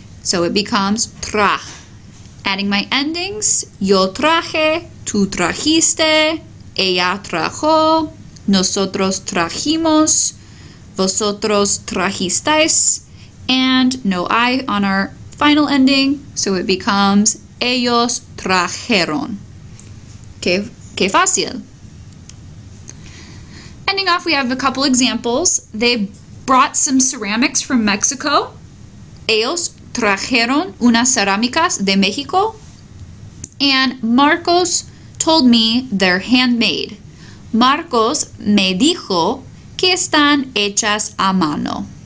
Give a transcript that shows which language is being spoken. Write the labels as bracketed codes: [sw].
[en] So it becomes tra. Adding my endings, [es] yo traje, tú trajiste, ella trajo, nosotros trajimos, vosotros trajisteis, [en] and no I on our final ending, so it becomes [es] ellos trajeron. Que fácil. [en] Ending off, we have a couple examples. They brought some ceramics from Mexico. [es] Ellos trajeron unas cerámicas de México. [en] And Marcos told me they're handmade. [es] Marcos me dijo que están hechas a mano.